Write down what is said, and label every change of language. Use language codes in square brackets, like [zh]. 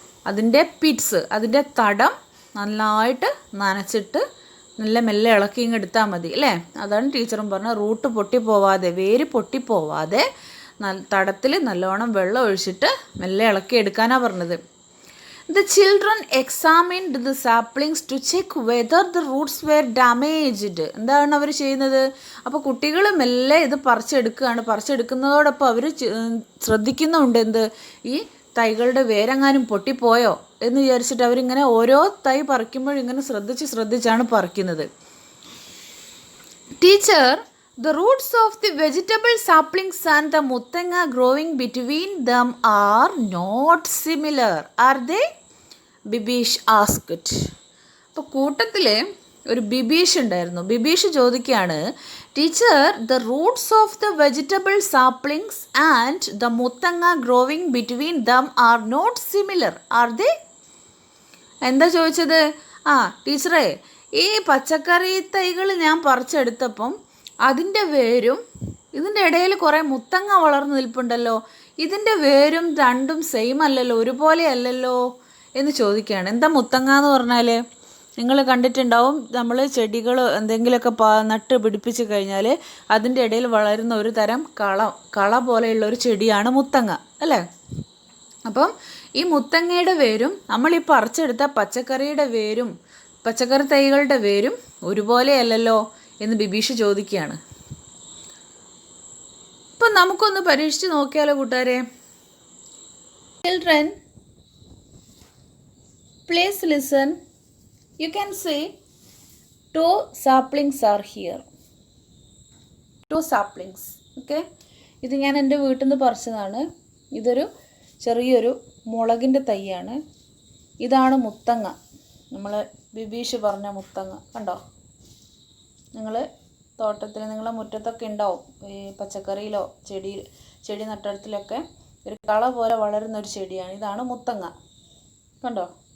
[ml] അതിൻ്റെ പിറ്റ്സ്, അതിൻ്റെ തടം നന്നായിട്ട് നനച്ചിട്ട് നല്ല മെല്ലെ ഇളക്കി എടുത്താൽ മതി അല്ലേ? അതാണ് ടീച്ചറും പറഞ്ഞത്. റൂട്ട് പൊട്ടിപ്പോവാതെ, വേര് പൊട്ടിപ്പോവാതെ തടത്തിൽ നല്ലോണം വെള്ളം ഒഴിച്ചിട്ട് മെല്ലെ ഇളക്കി എടുക്കാനാണ് പറഞ്ഞത്. [en] The children examined the saplings to check whether the roots were damaged. [ml] എന്താണ് അവർ ചെയ്യുന്നത്? അപ്പോൾ കുട്ടികൾ മെല്ലെ ഇത് പറിച്ചെടുക്കുകയാണ്. പറിച്ചെടുക്കുന്നതോടൊപ്പം അവർ ശ്രദ്ധിക്കുന്നുണ്ട് എന്ത്? ഈ തൈകളുടെ വേരെങ്ങാനും പൊട്ടിപ്പോയോ എന്ന് വിചാരിച്ചിട്ട് അവരിങ്ങനെ ഓരോ തൈ പറിക്കുമ്പോഴും ഇങ്ങനെ ശ്രദ്ധിച്ചാണ് പറിക്കുന്നത്. [en] Teacher, the roots of the vegetable saplings and the muttanga growing between them are not similar, are they? Bibeesh asked. [ml] അപ്പോൾ കൂട്ടത്തിൽ ഒരു ബിബീഷ് ഉണ്ടായിരുന്നു. ബിബീഷ് ചോദിക്കുകയാണ്, [en] Teacher, the roots of the vegetable saplings and the muttanga growing between them are not similar, are they? [ml] എന്താ ചോദിച്ചത്? ടീച്ചറേ, ഈ പച്ചക്കറി തൈകൾ ഞാൻ പറിച്ചെടുത്തപ്പം അതിൻ്റെ വേരും ഇതിൻ്റെ ഇടയിൽ കുറേ മുത്തങ്ങ വളർന്നു നിൽപ്പുണ്ടല്ലോ, ഇതിൻ്റെ വേരും രണ്ടും സെയിം അല്ലല്ലോ, ഒരുപോലെ അല്ലല്ലോ എന്ന് ചോദിക്കുകയാണ്. എന്താ മുത്തങ്ങ എന്ന് പറഞ്ഞാൽ? നിങ്ങൾ കണ്ടിട്ടുണ്ടാവും, നമ്മൾ ചെടികൾ എന്തെങ്കിലുമൊക്കെ നട്ട് പിടിപ്പിച്ച് കഴിഞ്ഞാൽ അതിൻ്റെ ഇടയിൽ വളരുന്ന ഒരു തരം കള പോലെയുള്ള ഒരു ചെടിയാണ് മുത്തങ്ങ അല്ലേ? അപ്പം ഈ മുത്തങ്ങയുടെ വേരും നമ്മൾ ഈ പറിച്ചെടുത്ത പച്ചക്കറിയുടെ വേരും, പച്ചക്കറി തൈകളുടെ വേരും ഒരുപോലെ അല്ലല്ലോ എന്ന് ബിബീഷ് ചോദിക്കുകയാണ്. ഇപ്പം നമുക്കൊന്ന് പരീക്ഷിച്ച് നോക്കിയാലോ കൂട്ടുകാരെ? [en] Children, please listen. You can see 2 saplings are here. 2 saplings. Okay. [ml] ഇത് ഞാൻ എൻ്റെ വീട്ടിൽ നിന്ന് പറിച്ചതാണ്. ഇതൊരു ചെറിയൊരു മുളകിൻ്റെ തൈയാണ്. ഇതാണ് മുത്തങ്ങ. നമ്മൾ ബിബീഷ് പറഞ്ഞ മുത്തങ്ങ കണ്ടോ? നിങ്ങൾ തോട്ടത്തിൽ, നിങ്ങളെ മുറ്റത്തൊക്കെ ഉണ്ടാവും, ഈ പച്ചക്കറിയിലോ ചെടി നട്ടിടത്തിലൊക്കെ ഒരു കള പോലെ വളരുന്ന ഒരു ചെടിയാണ്. ഇതാണ് മുത്തങ്ങ. കണ്ടോ?